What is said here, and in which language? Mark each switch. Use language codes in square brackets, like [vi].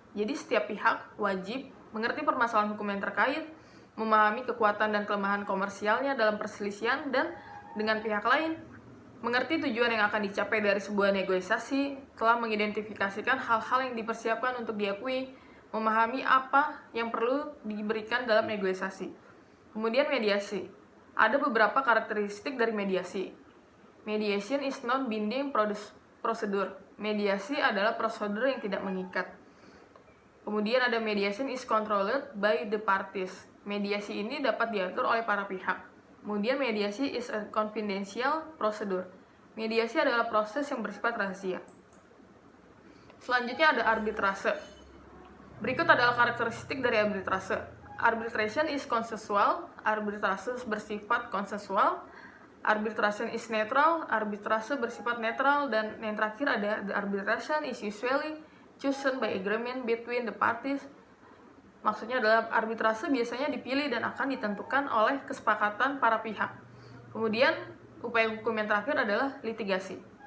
[id] Jadi setiap pihak wajib mengerti permasalahan hukum yang terkait, memahami kekuatan dan kelemahan komersialnya dalam perselisihan, dan dengan pihak lain mengerti tujuan yang akan dicapai dari sebuah negosiasi, telah mengidentifikasikan hal-hal yang dipersiapkan untuk diakui, memahami apa yang perlu diberikan dalam negosiasi. Kemudian mediasi. Ada beberapa karakteristik dari mediasi. [en] Mediation is non-binding procedure. [id] Mediasi adalah prosedur yang tidak mengikat. Kemudian ada [en] mediation is controlled by the parties. [id] Mediasi ini dapat diatur oleh para pihak. Kemudian mediasi [en] is a confidential procedure. [id] Mediasi adalah proses yang bersifat rahasia. Selanjutnya ada arbitrase. Berikut adalah karakteristik dari arbitrase. [en] Arbitration is consensual. [id] Arbitrase bersifat konsensual. [en] Arbitration is neutral. [id] Arbitrase bersifat netral. Dan yang terakhir ada [en] the arbitration is usually chosen by agreement between the parties. [id] Maksudnya adalah arbitrase biasanya dipilih dan akan ditentukan oleh kesepakatan para pihak. Kemudian, upaya hukum yang terakhir adalah litigasi.